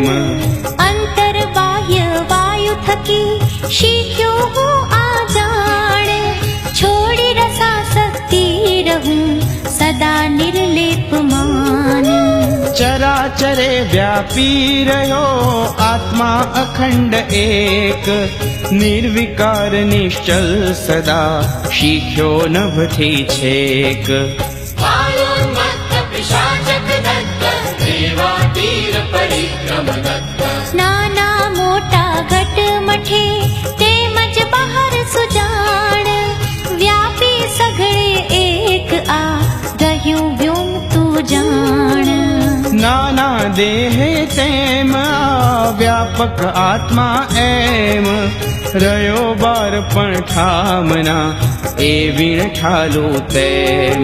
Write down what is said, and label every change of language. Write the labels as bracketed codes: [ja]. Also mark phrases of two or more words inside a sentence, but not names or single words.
[gu] અંતર બાહ્ય વાયુ થકી શીખ્યો હું આ જાણ, છોડી રસાસક્તિ રહું સદા નિર્લેપ માન. ચરાચરે વ્યાપી રહ્યો આત્મા અખંડ એક, નિર્વિકાર નિશ્ચલ સદા શીખ્યો નભથી છેક. [sa] बालोन्मत्त पिशाचक दत्त देवातीर परिक्रम दत्त. [gu] નાના મોટા ઘટ મઠે તેમજ બહાર સુજાણ, વ્યાપી સઘળે એક આ રહ્યું વ્યોમ તું જાણ. નાના દેહે તેમ વ્યાપક આત્મા એમ, રહ્યો બાર પણ ઠામના એ વીણ ઠાલું તેમ.